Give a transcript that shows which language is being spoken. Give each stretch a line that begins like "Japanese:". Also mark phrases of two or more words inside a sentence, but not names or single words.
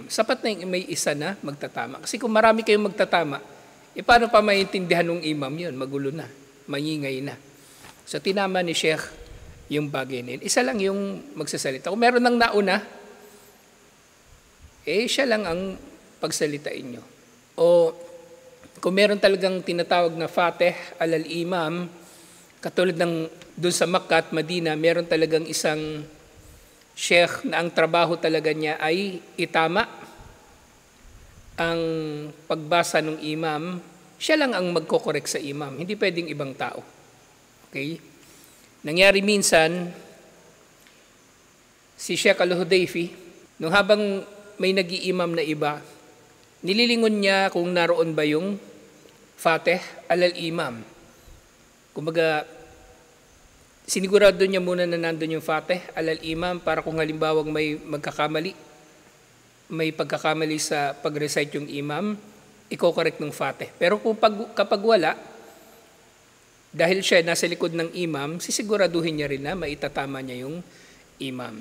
Filipino: Sapat na yung may isa na magtatama. Kasi kung marami kayong magtatama, paano pa maintindihan ng imam yun? Magulo na, mangingay na. So tinama ni Sheikh yung bagay nila. Isa lang yung magsasalita. Kung meron nang nauna, siya lang ang pagsalitain nyo. O kung meron talagang tinatawag na
Arabic: فاتح على الإمام,
Filipino: katulad ng doon sa Makkah at Madina, meron talagang isang sheikh na ang trabaho talaga niya ay itama ang pagbasa ng imam. Siya lang ang magkokorek sa imam, hindi pwedeng ibang tao. Okay? Nangyari minsan, si Sheikh Al-Hudayfi, nung habang may nag-iimam na iba, nililingon niya kung naroon ba yung
Arabic: فاتح على الإمام.
Filipino: Kumbaga, sinigurado niya muna na nandun yung
Arabic: فاتح على الإمام
Filipino: para kung halimbawang may pagkakamali sa pag-recite yung imam, i-correct ng Fatih. Pero kapag wala, dahil siya nasa likod ng imam, sisiguraduhin niya rin na maitatama niya yung imam.